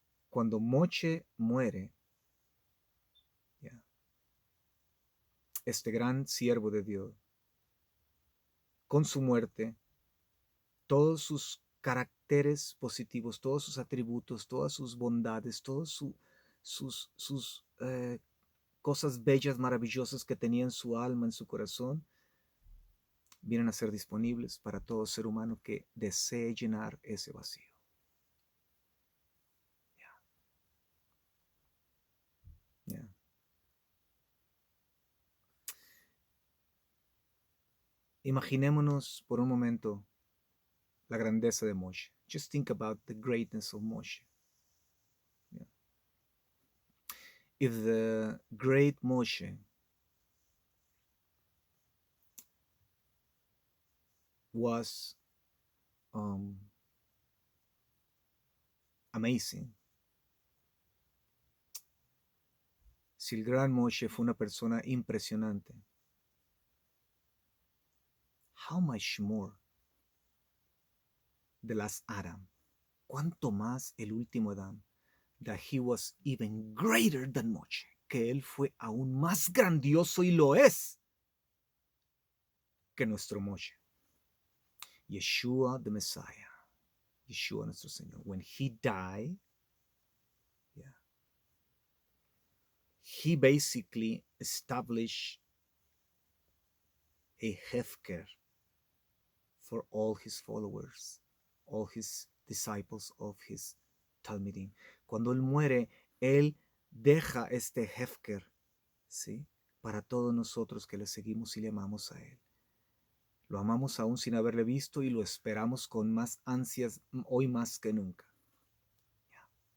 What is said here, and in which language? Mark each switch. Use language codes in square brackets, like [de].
[es] Cuando Moshe muere, yeah, este gran siervo de Dios, con su muerte, todos sus caracteres positivos, todos sus atributos, todas sus bondades, todas sus cosas bellas, maravillosas que tenía en su alma, en su corazón, vienen a ser disponibles para todo ser humano que desee llenar ese vacío. Yeah. Yeah. Imaginémonos por un momento la grandeza de Moshe. [en] Just think about the greatness of Moshe. Yeah. If the great Moshe was amazing, [es] si el gran Moshe fue una persona impresionante, [en] how much more the last Adam, [es] cuánto más el último Adán, [en] that he was even greater than Moshe, [es] que él fue aún más grandioso y lo es que nuestro Moshe. [en] Yeshua the Messiah, [es] Yeshua nuestro Señor, [en] when he died, yeah, he basically established a hefker for all his followers, all his disciples of his Talmidim. [es] Cuando él muere, él deja este hefker, ¿sí? Para todos nosotros que le seguimos y le amamos a él. Lo amamos aún sin haberle visto y lo esperamos con más ansias hoy más que nunca. Yeah.